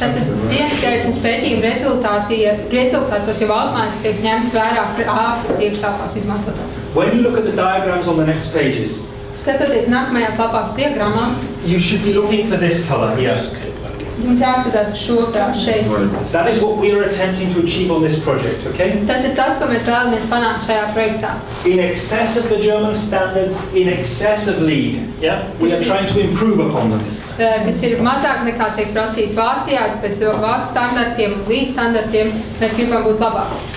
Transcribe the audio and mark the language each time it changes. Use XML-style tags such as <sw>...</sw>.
<lv>Tātad dienas gaismas pētījuma rezultātos jau automātiski tiek ņemts vērā krāsas iekštāpās izmantotās.</lv> <en>When you look at the diagrams on the next pages,</en> <lv>skatoties nākamajās lapās diagrammā,</lv> <en>you should be looking for this colour here.</en> <lv>Mums jāskatās šo krāsu šeit.</lv> <en>That is what we are attempting to achieve on this project, okay?</en> <lv>Tas ir tas, ko mēs vēlamies panākt šajā projektā.</lv> <en>In excess of the German standards, in excess of LEED, yeah? We are trying to improve upon them.</en> <lv>Kas ir mazāk nekā tiek prasīts Vācijā, pēc Vācu standartiem un LEED standartiem, mēs gribam būt labāk.</lv>